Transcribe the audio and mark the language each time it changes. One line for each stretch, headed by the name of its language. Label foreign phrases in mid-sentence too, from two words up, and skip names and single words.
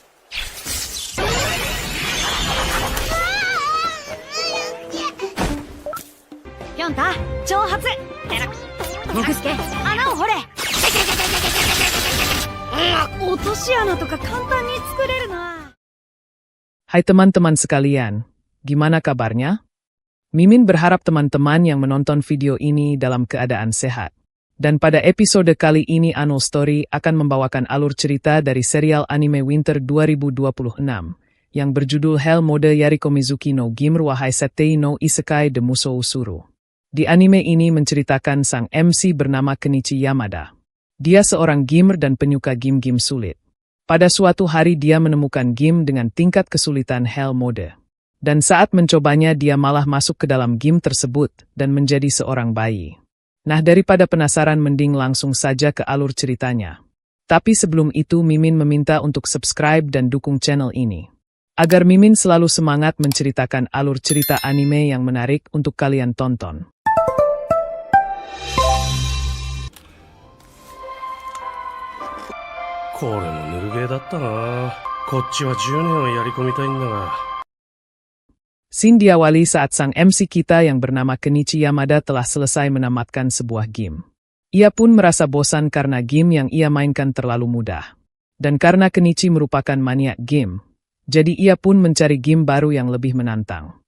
Japanese: ピョンタ挑発。モグスケ穴を掘れ。落とし穴とか簡単に作れるな。
Indonesian: Hai teman-teman sekalian, gimana kabarnya? Mimin berharap teman-teman yang menonton video ini dalam keadaan sehat. Dan pada episode kali ini Annual Story akan membawakan alur cerita dari serial anime Winter 2026 yang berjudul Hell Mode Yariko Mizuki no Gimr Wahai Setei no Isekai de Musou Usuru. Di anime ini menceritakan sang MC bernama Kenichi Yamada. Dia seorang gamer dan penyuka game-game sulit. Pada suatu hari dia menemukan game dengan tingkat kesulitan Hell Mode. Dan saat mencobanya dia malah masuk ke dalam game tersebut dan menjadi seorang bayi. Nah, daripada penasaran mending langsung saja ke alur ceritanya. Tapi sebelum itu Mimin meminta untuk subscribe dan dukung channel ini. Agar Mimin selalu semangat menceritakan alur cerita anime yang menarik untuk kalian tonton.
Japanese: これもぬるゲーだったな。こっちは10年をやり込みたいんだが。
Indonesian: Scene diawali saat sang MC kita yang bernama Kenichi Yamada telah selesai menamatkan sebuah game. Ia pun merasa bosan karena game yang ia mainkan terlalu mudah. Dan karena Kenichi merupakan maniak game, jadi ia pun mencari game baru yang lebih menantang.